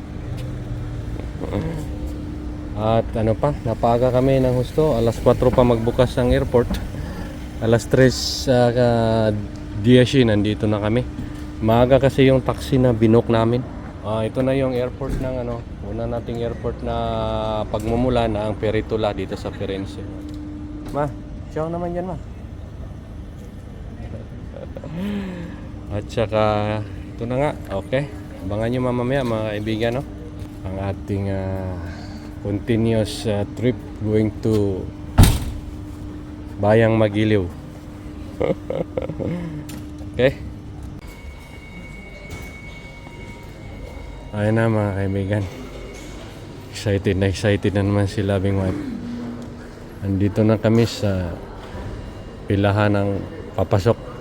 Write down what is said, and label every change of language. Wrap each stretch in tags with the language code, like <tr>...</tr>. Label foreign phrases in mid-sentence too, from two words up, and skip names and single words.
<tl>At napaga kami ng husto. Alas 4 pa magbukas ang airport. Alas 3 10 nandito na kami. Maaga kasi yung taxi na binook namin. Ito na yung airport ng una nating airport na pagmumula na ang Peritula dito sa Firenze. Ma, ciao naman dyan, ma. At saka ito na nga. Okay, abangan nyo mamaya mga kaibigan, no? Ang ating</tl> <en>continuous trip going to Bayang Magiliw.</en> <tl>Okay. Ayun na mga kaibigan. Excited na naman si</tl> <en>loving wife.</en> <tl>Andito na kami sa pilahan ng papasok.</tl>